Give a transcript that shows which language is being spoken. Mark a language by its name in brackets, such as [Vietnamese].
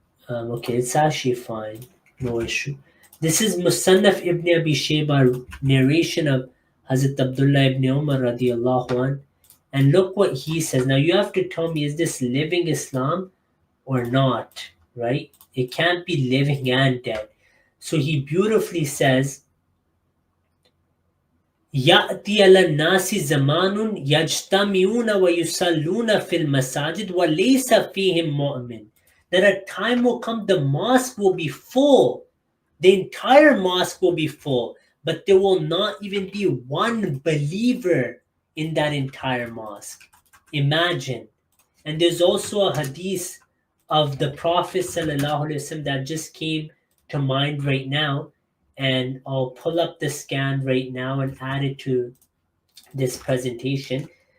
[English] Okay, it's actually fine. No issue. This is Musannaf ibn Abi Shayba, narration of Hazrat Abdullah ibn Umar radiallahu anh. And look what he says. Now you have to tell me, is this living Islam or not, right? It can't be living and dead. So he beautifully says, [Arabic] يَأْتِي عَلَى النَّاسِ زَمَانٌ يَجْتَمِعُونَ وَيُصَلُّونَ فِي الْمَسَاجِدِ وَلَيْسَ فِيهِمْ مُؤْمِنٌ. [English] That a time will come, the mosque will be full. The entire mosque will be full, but there will not even be one believer in that entire mosque. Imagine. And there's also a hadith of the Prophet sallallahu alaihi wasallam that just came to mind right now, and I'll pull up the scan right now and add it to this presentation.